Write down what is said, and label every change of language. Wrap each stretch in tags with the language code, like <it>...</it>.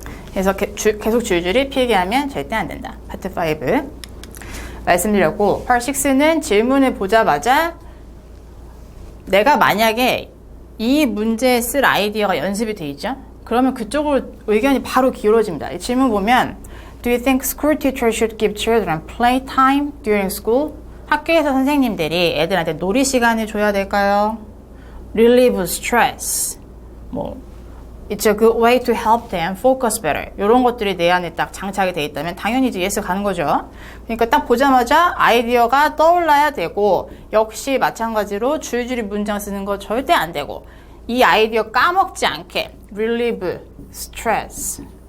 <ko>그래서 계속 줄줄이 필기하면 절대 안 된다. 파트 5. 말씀드렸고, 파트 6는 질문을 보자마자 내가 만약에 이 문제에 쓸 아이디어가 연습이 돼 있죠? 그러면 그쪽으로 의견이 바로 기울어집니다. 이 질문 보면</ko> <en>Do you think school teachers should give children playtime during school?</en> <ko>학교에서 선생님들이 애들한테 놀이 시간을 줘야 될까요?</ko> <en>Relieve stress. It's a good way to help them focus better.</en> <ko>이런 것들이 내 안에 딱 장착이 돼 있다면 당연히 이제 yes 가는 거죠. 그러니까 딱 보자마자 아이디어가 떠올라야 되고, 역시 마찬가지로 줄줄이 문장 쓰는 거 절대 안 되고, 이 아이디어 까먹지 않게</ko> <en>relieve stress.</en>